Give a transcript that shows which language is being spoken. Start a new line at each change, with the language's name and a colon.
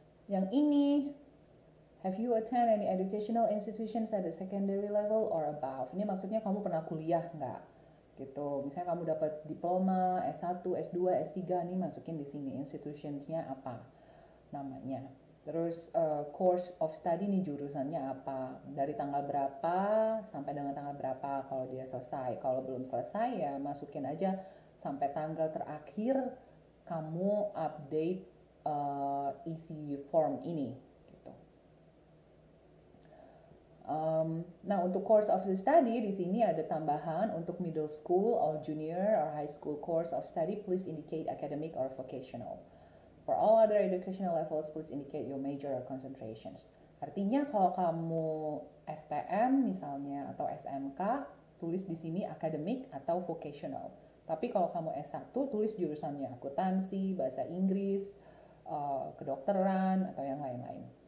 Indonesian: Yang ini,
English: have you attend any educational institutions at the secondary level or above?
Indonesian: Ini maksudnya kamu pernah kuliah nggak? Gitu. Misalnya kamu dapat diploma, S1, S2, S3, nih masukin di sini institutionsnya apa namanya. Terus course of study nih jurusannya apa, dari tanggal berapa sampai dengan tanggal berapa kalau dia selesai. Kalau belum selesai ya masukin aja sampai tanggal terakhir kamu update isi form ini gitu. Nah untuk
English: course of the study
Indonesian: di sini ada tambahan untuk
English: middle school or junior or high school course of study, please indicate academic or vocational. For all other educational levels, please indicate your major or concentrations.
Indonesian: Artinya kalau kamu STM misalnya atau SMK, tulis di sini academic atau vocational. Tapi kalau kamu S1, tulis jurusannya akuntansi, bahasa Inggris, kedokteran atau yang lain-lain.